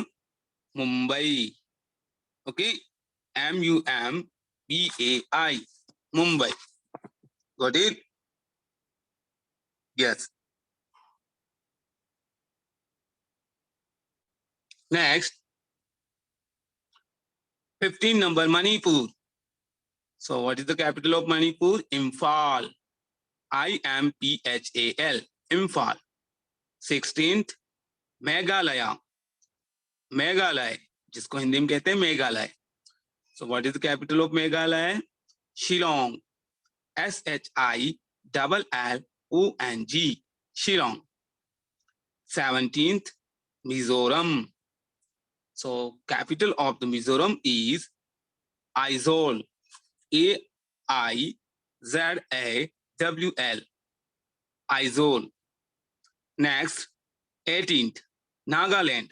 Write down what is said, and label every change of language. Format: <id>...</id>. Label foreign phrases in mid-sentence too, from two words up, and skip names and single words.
<en>Mumbai. Okay. Mumbai. Mumbai. Got it? Yes. Next, 15 number, Manipur. So what is the capital of Manipur? Imphal. Imphal. Imphal. 16th, Meghalaya. Meghalaya,</en> <hi>जिसको हिंदी में कहते हैं मेघालय.</hi> <en>So what is the capital of Meghalaya? Shillong. Shillong. Shillong. 17th, Mizoram. So capital of the Mizoram is Aizawl. Aizawal. Aizawl. Next, 18th, Nagaland.</en>